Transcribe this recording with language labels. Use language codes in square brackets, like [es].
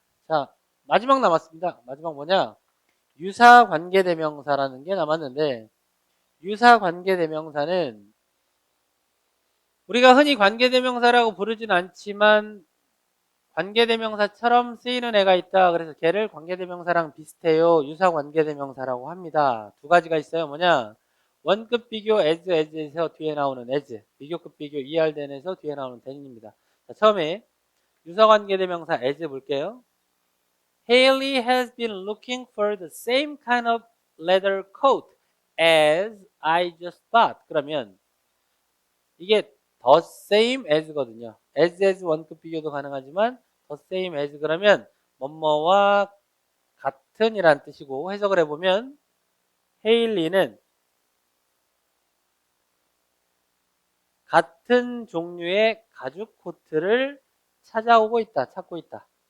[ko] 자, 마지막 남았습니다. 마지막 뭐냐? 유사관계대명사라는 게 남았는데 유사관계대명사는 우리가 흔히 관계대명사라고 부르진 않지만 관계대명사처럼 쓰이는 애가 있다. 그래서 걔를 관계대명사랑 비슷해요. 유사관계대명사라고 합니다. 두 가지가 있어요. 뭐냐? 원급 비교 as에서 뒤에 나오는 as, 비교급 비교 then에서 뒤에 나오는 then입니다. 자, 처음에 유사관계대명사 as 볼게요. [en] Haley has been looking for the same kind of leather coat as I just bought. [ko] 그러면 이게 the same as거든요. as 원급 비교도 가능하지만 the same as 그러면 뭐뭐와 같은이란 뜻이고 해석을 해보면 헤일리는 같은 종류의 가죽 코트를 찾고 있다.